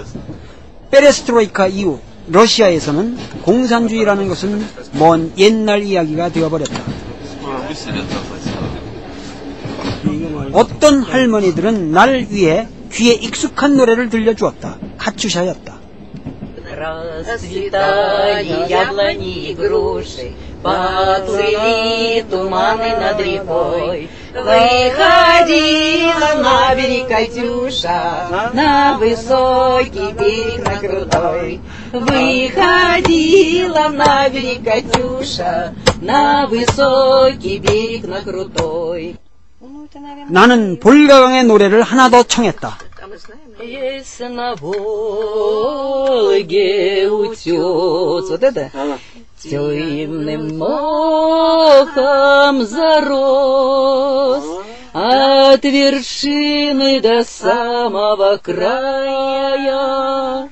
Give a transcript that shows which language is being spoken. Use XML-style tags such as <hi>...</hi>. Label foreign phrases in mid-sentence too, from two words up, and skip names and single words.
<ko>페레스트로이카 이후 러시아에서는 공산주의라는 것은 먼 옛날 이야기가 되어버렸다. 어떤 할머니들은 날 위해 귀에 익숙한 노래를 들려주었다. 카츄샤였다.</ko> <ru>Расцветали яблони и груши, поплыли туманы над рекой. Выходила на берег Катюша, на высокий берег, на крутой. Выходила на берег Катюша, на высокий берег, на крутой.</ru> <ko>나는 볼가강의 노래를 하나 더 청했다.</ko> <ru>Есть на Волге утес, вот это, темным мохом зарос, от вершины до самого края.</ru>